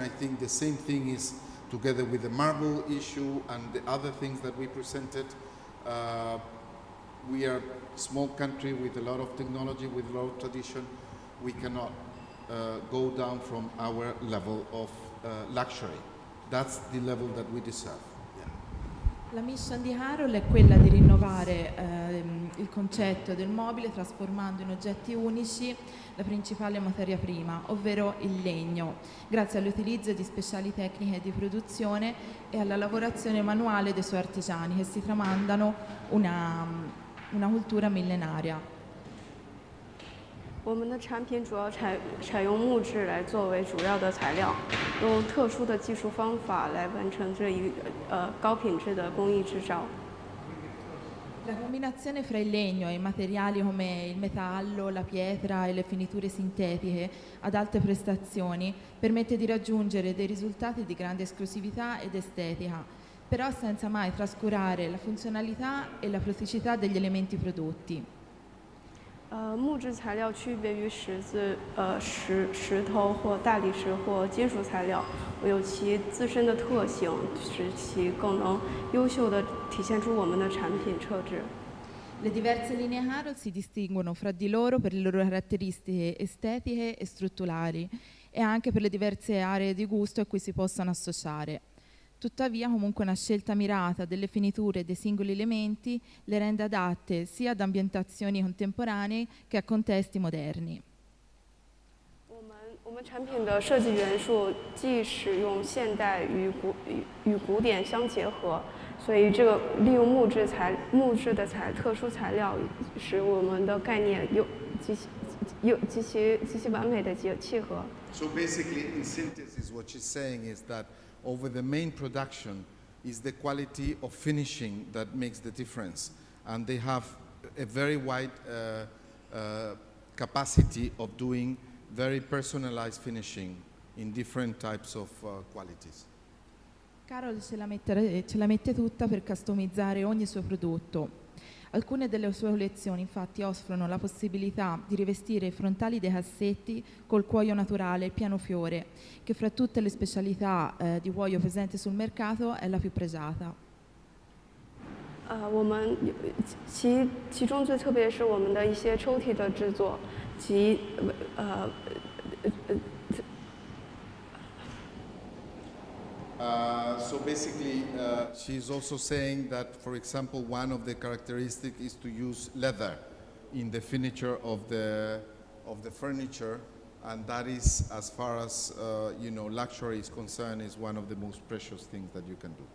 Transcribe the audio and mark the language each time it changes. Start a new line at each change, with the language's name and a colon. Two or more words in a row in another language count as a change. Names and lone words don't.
English: I think the same thing is together with the marble issue and the other things that we presented. We are a small country with a lot of technology, with a lot of tradition. We cannot go down from our level of luxury. That's the level that we deserve.
Italian: La mission di Harold è quella di rinnovare il concetto del mobile trasformando in oggetti unici la principale materia prima, ovvero il legno, grazie all'utilizzo di speciali tecniche di produzione e alla lavorazione manuale dei suoi artigiani che si tramandano una cultura millenaria.
Chinese: 我们的产品主要采用木质来作为主要的材料，用特殊的技术方法来完成这一高品质的工艺制造。
Italian: La combinazione fra il legno e materiali come il metallo, la pietra e le finiture sintetiche ad alte prestazioni permette di raggiungere dei risultati di grande esclusività ed estetica, però senza mai trascurare la funzionalità e la praticità degli elementi prodotti.
Chinese: 木质材料区别于石头或大理石或金属材料，有其自身的特性，使其更能优秀地体现出我们的产品特质。
Italian: Le diverse linee Harold si distinguono fra di loro per le loro caratteristiche estetiche e strutturali e anche per le diverse aree di gusto a cui si possono associare. Tuttavia, comunque, una scelta mirata delle finiture dei singoli elementi le rende adatte sia ad ambientazioni contemporanee che a contesti moderni.
Chinese: 我们产品的设计元素既使用现代与古典相结合，所以这个利用木质的特殊材料，使我们的概念极其完美的契合。
English: So basically, in synthesis, what she's saying is that over the main production, is the quality of finishing that makes the difference. And they have a very wide capacity of doing very personalized finishing in different types of qualities.
Italian: Carol ce la mette tutta per customizzare ogni suo prodotto. Alcune delle sue collezioni infatti offrono la possibilità di rivestire i frontali dei cassetti col cuoio naturale, il piano fiore, che fra tutte le specialità di cuoio presenti sul mercato è la più pregiata.
Chinese: 我们其中最特别是我们的一些抽屉的制作及
English: So basically, she's also saying that, for example, one of the characteristics is to use leather in the furniture of the furniture, and that is, as far as luxury is concerned, is one of the most precious things that you can do.